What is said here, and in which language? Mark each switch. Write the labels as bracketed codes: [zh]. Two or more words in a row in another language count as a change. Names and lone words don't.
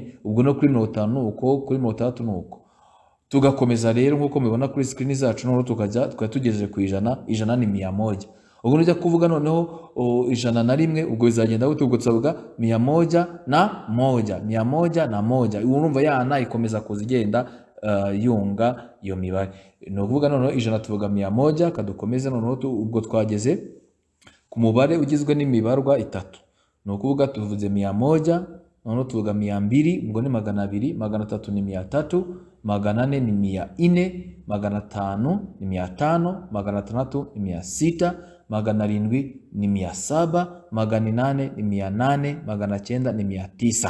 [rw] Ubwo no kuri 50 uko kuri 30 nuko tugakomeza rero nkuko mubibona kuri screen zacu noneho tukajya tugejeje ku 100 ni 100. Ubwo nujya kuvuga noneho 101 ubwo bizagenda gute? Ubwo tuzavuga 101 [sw] na moja, [rw] 101 [sw] na moja. [rw] Urumva yana ikomeza kuzigenda yunga iyo mibare. No kuvuga noneho 100 tuvuga 100 kadukomeze noneho ubwo twageze ku mubare ugizwe n'imibarwa 3. No kuvuga tuvuze 100 noneho tuvuga 200 ubwo ni 200, 300 ni 300, 400 ni 400, 500 ni 500, 600 ni 600, 700 ni 700, 800 ni 800, 900 ni 900.